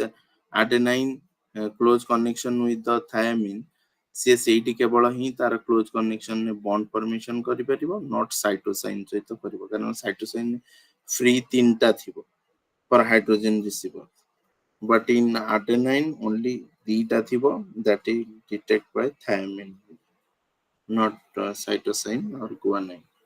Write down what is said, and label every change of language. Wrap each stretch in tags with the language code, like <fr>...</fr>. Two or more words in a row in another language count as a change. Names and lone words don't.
<en>adenine, close connection with the thiamine,</en> <or>ସିଏ ସେଇଠି କେବଳ ହିଁ ତାର</or> <en>close connection ରେ bond formation କରିପାରିବ, not cytosine</en> <or>ସହିତ କରିବ, କାରଣ</or> <en>cytosine free</en> <or>3ଟା ଥିବ</or> <en>for hydrogen receiver, but in adenine only</en> <or>2ଟା ଥିବ,</or> <en>that is detected by thiamine, not cytosine or guanine.</en>